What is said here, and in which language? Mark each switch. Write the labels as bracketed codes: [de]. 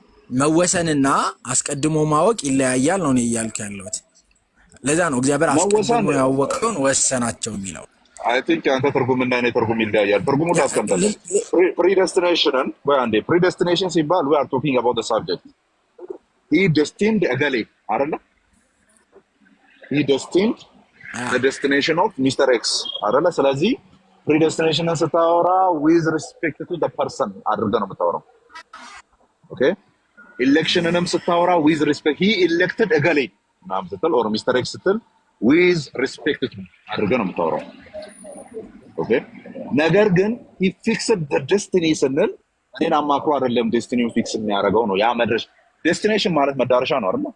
[am] መወሰንና አስቀድሞ ማወቅ ይለያያል ነው እኔ እያልኩ ያለሁት። ለዛ ነው እግዚአብሔር አስቀድሞ ያወቀውን ወሰናቸው የሚለው። አይ ቲንክ አንተ ትርጉምና እኔ ትርጉም ይለያያል። ትርጉሙን ላስቀምጣለሁ። ፕሪዴስቲኔሽንን ወይ አንዴ ፕሪዴስቲኔሽን ሲባል [en] we are talking about the subject. he destined [am] እገሌ አይደለ? [en] he destined the destination of Mr. [am] X አይደለ? ስለዚህ ፕሪዴስቲኔሽንን ስታወራ [en] with respect to the person [am] አድርገህ ነው የምታወራው። ኦኬ ኢሌክሽንንም ስታወራ [en] with respect he elected [am] እገሌ ምናምን ስትል [en] ኦር ሚስተር ኤክስ [am] ስትል [en] with respect to [am] አድርገህ ነው የምታወራው። ኦኬ ነገር ግን [en] he fixed the destiny [am] ስንል እኔን አማክሮ አይደለም ዴስቲኒውን ፊክስ የሚያደርገው ነው። ያ መድረሻ ዴስቲኔሽን ማለት መዳረሻ ነው አይደል?